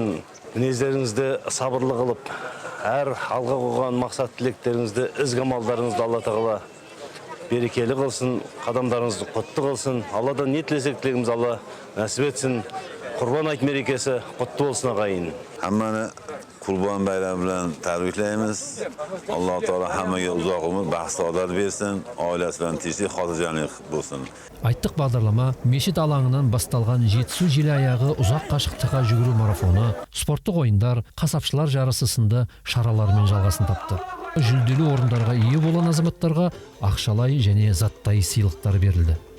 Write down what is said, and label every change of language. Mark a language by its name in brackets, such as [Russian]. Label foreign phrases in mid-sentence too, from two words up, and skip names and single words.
[Kazakh] Мінездеріңізді сабырлы қылып, әр алға қойған мақсат тілектеріңізді, ізгі амалдарыңызды Алла тағала берекелі қылсын, қадамдарыңызды құтты қылсын. Алладан не тілесек тілегіміз Алла нәсіп етсін. Құрбан айт мерекесі құтты болсын ағайын. [Uzbek] Hammani Qurban bayrami bilan tabriklaymiz. Alloh taolo hammaga uzoq umr, baxt-saodat bersin, oilasi bilan tinchlik, xotirjamlik bo'lsin. [Kazakh] Айттық бағдарлама мешіт алаңынан басталған жетісу желі аяғы ұзақ қашықтыққа жүгіру марафоны, спорттық ойындар, қасапшылар жарысы сынды шаралармен жалғасын тапты. Жүлделі орындарға ие болған азаматтарға ақшалай және заттай сыйлықтар берілді.